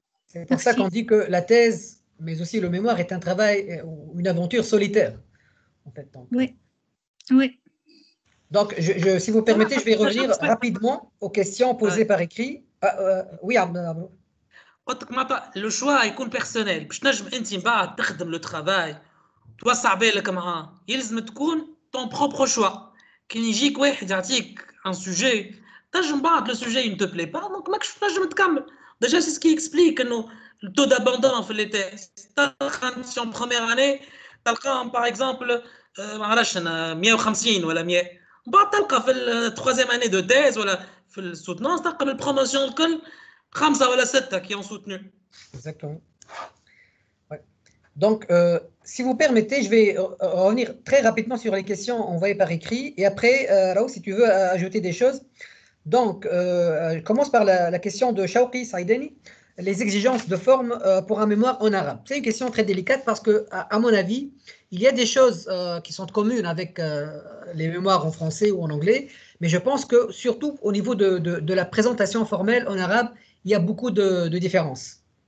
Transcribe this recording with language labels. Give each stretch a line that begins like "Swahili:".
French: C'est pour ça qu'on dit que la thèse, mais aussi le mémoire, est un travail ou une aventure solitaire. En fait, donc. Oui, oui. Donc, si vous permettez, je vais revenir rapidement aux questions posées par écrit. Oui, Abdou. Le choix
Arabic: يكون
French: personnel.
Arabic: باش نجم انت من بعد تخدم
French: لو ترافاي
Arabic: توسع بالك معاه يلزم تكون ton propre choix. كي يجيك واحد يعطيك un sujet تنجم بعد
French: le sujet ne te plaît pas donc
Arabic: ماكش تنجم تكمل.
French: Déjà c'est ce qui explique
Arabic: انه
French: le taux d'abandon في les tests.
Arabic: تلقى
French: en première année
Arabic: تلقاهم
French: par exemple
Arabic: معرفش 150 ولا 100 بعد تلقى في
French: التروازيام اني دو تيز
Arabic: ولا في السوتنونس تلقى بالبروموسيون الكل 5 ولا 6
French: qui ont soutenu. Exactement. Ouais. Donc, si vous permettez, je vais revenir très rapidement sur les questions envoyées par écrit. Et après, Raoul, si tu veux ajouter des choses. Donc, je commence par la question de Shawqi Saïdani. Les exigences de forme pour un mémoire en arabe. C'est une question très délicate parce que, à mon avis, il y a des choses qui sont communes avec les mémoires en français ou en anglais, mais je pense que surtout au niveau de la présentation formelle en arabe, il y a beaucoup de différences.